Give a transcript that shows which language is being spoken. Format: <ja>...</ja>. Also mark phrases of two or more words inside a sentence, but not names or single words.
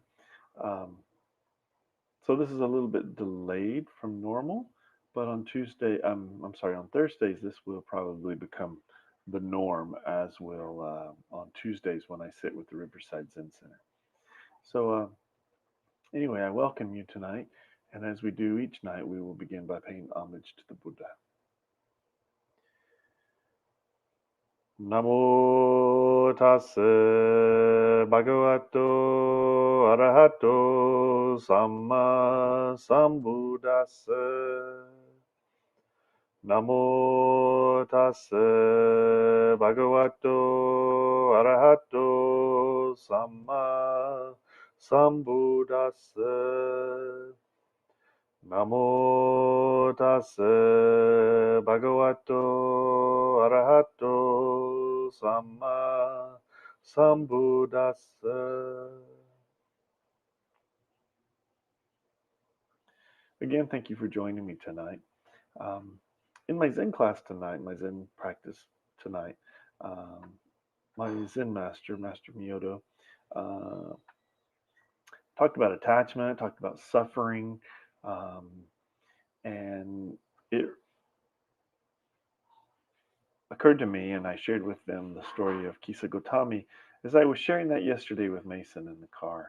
<en>Um, so this is a little bit delayed from normal, but I'm sorry, on Thursdays this will probably become the norm, as will on Tuesdays when I sit with the Riverside Zen Center. So anyway, I welcome you tonight, and as we do each night, we will begin by paying homage to the Buddha.</en> <pi>Namo tassa bhagavato arahato samma sambuddhassa. Namo tassa bhagavato arahato samma sambuddhassa. Namo tassa bhagavato arahato samma sambuddhassa.</pi> <en>Again, thank you for joining me tonight. Um, in my Zen class tonight, my Zen practice tonight, um, my Zen master, Master Miyoto, uh, talked about attachment, talked about suffering, um, and it occurred to me, and I shared with them the story of Kisa Gotami, as I was sharing that yesterday with Mason in the car.</en>